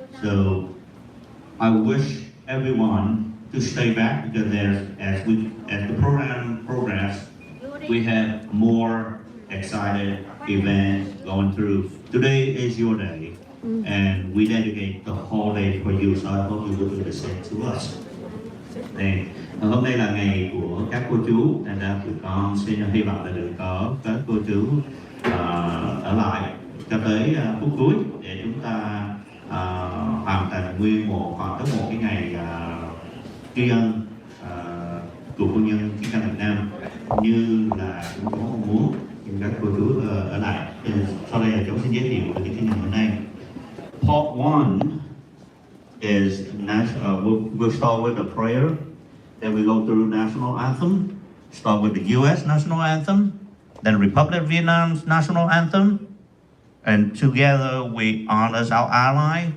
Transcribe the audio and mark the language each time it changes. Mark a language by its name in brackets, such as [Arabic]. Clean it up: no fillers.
[English] So I wish everyone to stay back because as the program progresses, we have more excited events going through. Today is your day, and we dedicate the whole day for you. So I hope you will do the same to us. [Vietnamese] Đây, hôm nay là ngày của các cô chú, nên ra tụi con xin hy vọng là được có các cô chú ở lại cho tới phút cuối để chúng ta hoàn thành nguyên hoàn tất một cái ngày tri ân của quân nhân chiến tranh Việt Nam như là chúng tôi mong muốn. Các cô chú ở lại. Sau đây là chúng xin giới thiệu về cái ngày hôm nay. [English] Part 1 is we'll start with a prayer, then we go through national anthem, start with the U.S. national anthem, then Republic of Vietnam's national anthem, and together we honor our ally.